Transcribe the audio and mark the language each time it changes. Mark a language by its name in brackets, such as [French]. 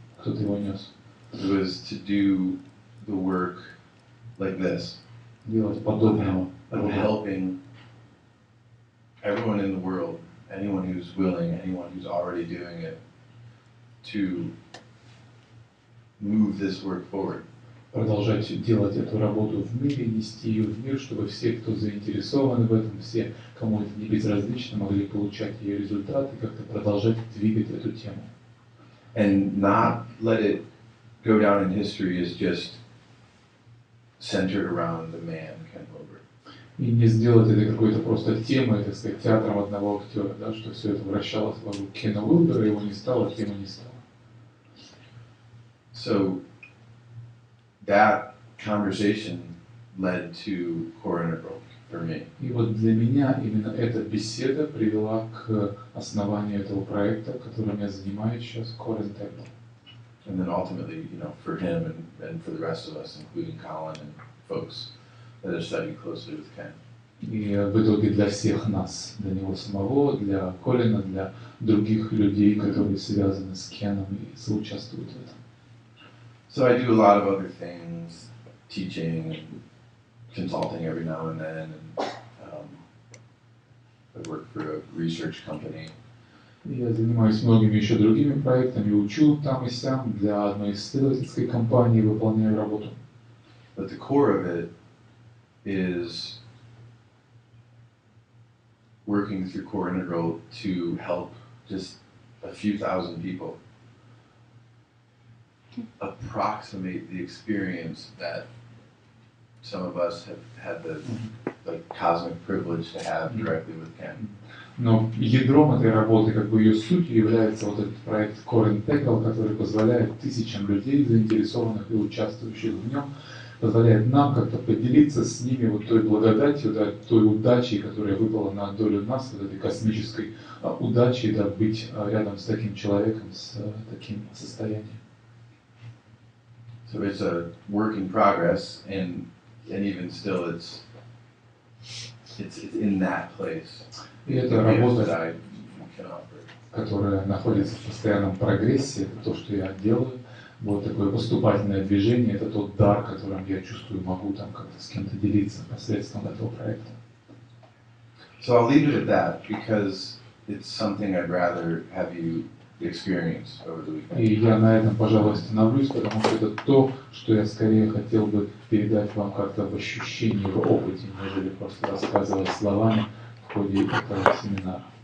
[Russian] Кто-то его нес. [English] It was to do the work like this. [Russian] Делать подобного. [English] Of helping everyone in the world, anyone who's willing, anyone who's already doing it, to move this work forward. [Russian] Продолжать делать эту работу в мире, нести ее в мир, чтобы все, кто заинтересованы в этом, все, кому это не безразлично, могли получать ее результаты, как-то продолжать двигать эту тему. [English] And not let it go down in history as just centered around the man, Ken Uilber. [Russian] И не сделать это какой-то просто темой, так сказать, театром одного актера, да, что все это вращалось вокруг Кена Уилбера, его не стало, темы не стало. [English] So that conversation led to core integral for me. [Russian] И вот для меня именно эта беседа привела к основанию этого проекта, которым я занимаюсь сейчас, Core Integral. [English] And then ultimately, for him and for the rest of us, including Colin and folks that have studied closely with Ken. [Russian] И в итоге для всех нас, для него самого, для Колина, для других людей, которые связаны с Кеном и соучаствуют в этом. [English] So I do a lot of other things, teaching and consulting every now and then, and I work for a research company. [Russian] Я занимаюсь многими еще другими проектами, учу там и сям для одной исследовательской компании, выполняю работу. [English] But the core of it is working through Core Integral to help just a few thousand people approximate the experience that some of us have had the cosmic privilege to have directly with Ken. [Russian] Но ядром этой работы, как бы ее сутью, является вот этот проект Core Integral, который позволяет тысячам людей, заинтересованных и участвующих в нем, позволяет нам как-то поделиться с ними вот той благодатью, да, той удачей, которая выпала на долю нас, вот этой космической удачей, да, быть рядом с таким человеком, с таким состоянием. [English] So it's a work in progress, and even still, it's in that place. [Russian] И это работа, которая находится в постоянном прогрессе, это то, что я делаю. Вот такое поступательное движение, это тот дар, которым я чувствую, могу там как-то с кем-то делиться посредством этого проекта. [English] So I'll leave it at that because it's something I'd rather have you experience over the weekend. [Russian] И я на этом, пожалуй, остановлюсь, потому что это то, что я скорее хотел бы передать вам как-то в ощущении, в опыте, нежели просто рассказывать словами в ходе этого семинара.